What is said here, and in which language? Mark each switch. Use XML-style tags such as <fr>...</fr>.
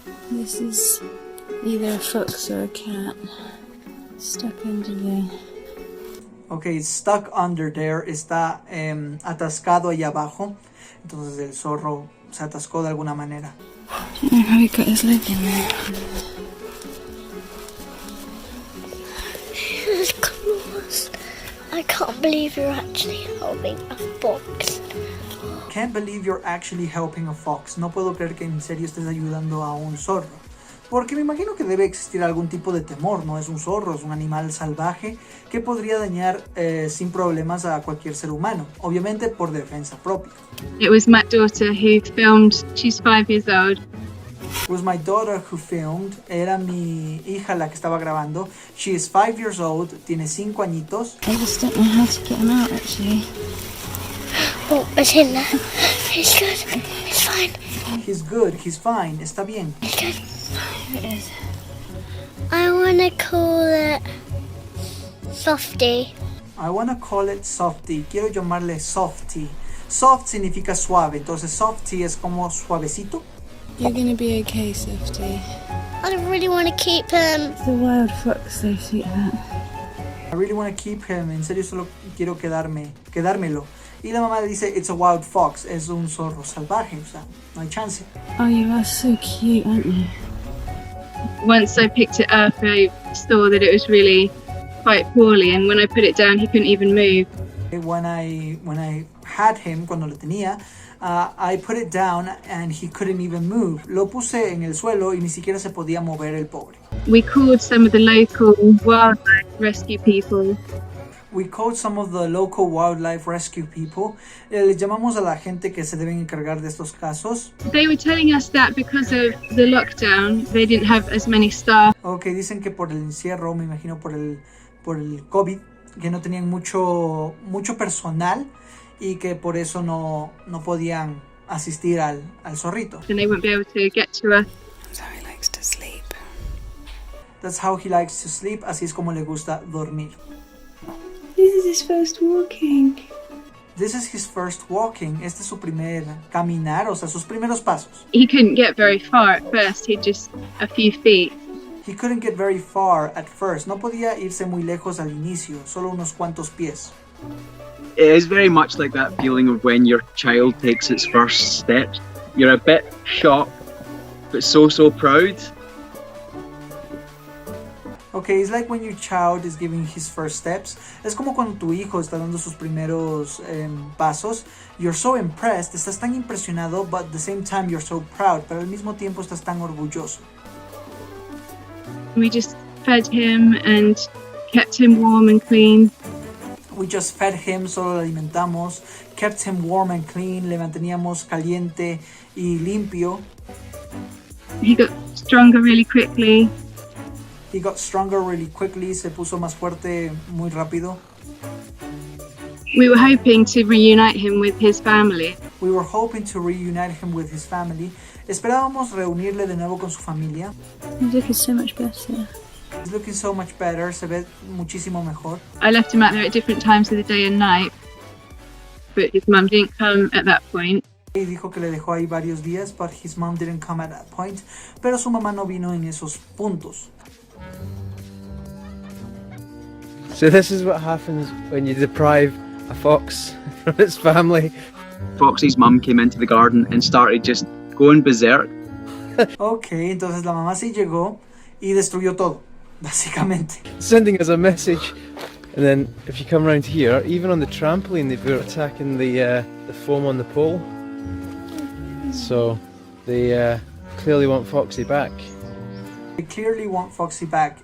<en>This is either a fox or a cat. Stuck under there. Ok, stuck under there.</en> <es>Está atascado allá abajo. Entonces el zorro se atascó de alguna manera.</es> <en>I don't know how he got his leg in there. Claws. I can't believe you're actually helping a fox. Can't believe you're actually helping a fox.</en> <es>No puedo creer que en serio estés ayudando a un zorro. Porque me imagino que debe existir algún tipo de temor, ¿no? Es un zorro, es un animal salvaje que podría dañar sin problemas a cualquier ser humano. Obviamente por defensa propia.</es> <en>It was my daughter who filmed. She's 5 years old. It was my daughter who filmed.</en> <es>Era mi hija la que estaba grabando.</es> <en>She is 5 years old.</en> <es>Tiene 5 añitos.</es> <en>I just don't know how to get him out, actually. Oh, it's in there. It's good. It's fine. He's good. He's fine. Está bien. It's good. Here it is. I want to call it Softy. I wanna call it Softy.</en> <es>Quiero llamarle Softy. Soft significa suave. Entonces Softy es como suavecito.</es> <en>You're gonna be okay, Softy. I don't really want to keep him. It's a wild fox, though, sweetheart. I really want to keep him.</en> <es>En serio solo quiero quedármelo. Y la mamá le dice,</es> <en>it's a wild fox.</en> <es>Es un zorro salvaje. O sea, no hay chance.</es> <en>Oh, you are so cute, aren't you? Once I picked it up, I saw that it was really quite poorly, and when I put it down, he couldn't even move. When I had him,</en> <es>cuando lo tenía,</es> <en>I put it down and he couldn't even move.</en> <es>Lo puse en el suelo y ni siquiera se podía mover el pobre.</es> <en>We called some of the local wildlife rescue people. We called some of the local wildlife rescue people.</en> <es>Les llamamos a la gente que se deben encargar de estos casos.</es> <en>They were telling us that because of the lockdown, they didn't have as many staff.</en> <es>Ok, dicen que por el encierro, me imagino por el COVID, que no tenían mucho personal y que por eso no podían asistir al zorrito.</es> <en>And they wouldn't be able to get to us. That's how he likes to sleep. That's how he likes to sleep.</en> <es>Así es como le gusta dormir.</es> <en>This is his first walking. This is his first walking.</en> <es>Este es su primer caminar, o sea, sus primeros pasos.</es> <en>He couldn't get very far at first. He'd just a few feet. He couldn't get very far at first.</en> <es>No podía irse muy lejos al inicio, solo unos cuantos pies.</es> <en>It is very much like that feeling of when your child takes its first steps. You're a bit shocked, but so proud. Okay, it's like when your child is giving his first steps.</en> <es>Es como cuando tu hijo está dando sus primeros pasos.</es> <en>You're so impressed,</en> <es>estás tan impresionado,</es> <en>but at the same time you're so proud.</en> <es>Pero al mismo tiempo estás tan orgulloso.</es> <en>We just fed him and kept him warm and clean. We just fed him,</en> <es>solo lo alimentamos.</es> <en>Kept him warm and clean,</en> <es>le manteníamos caliente y limpio.</es> <en>He got stronger really quickly. He got stronger really quickly,</en> <es>se puso más fuerte muy rápido.</es> <en>We were hoping to reunite him with his family. We were hoping to reunite him with his family.</en> <es>Esperábamos reunirle de nuevo con su familia.</es> <en>He's looking so much better. He's looking so much better,</en> <es>se ve muchísimo mejor.</es> <en>I left him out there at different times of the day and night, but his mum didn't come at that point.</en> <es>Y dijo que le dejó ahí varios días,</es> <en>but his mom didn't come at that point.</en> <es>Pero su mamá no vino en esos puntos.</es> <en>So this is what happens when you deprive a fox from its family. Foxy's mum came into the garden and started just going berserk.</en> <es>Ok, entonces la mamá sí llegó y destruyó todo, básicamente.</es> <en>Sending us a message. And then if you come around here, even on the trampoline, they were attacking the foam on the pole. So they clearly want Foxy back. They clearly want Foxy back.</en>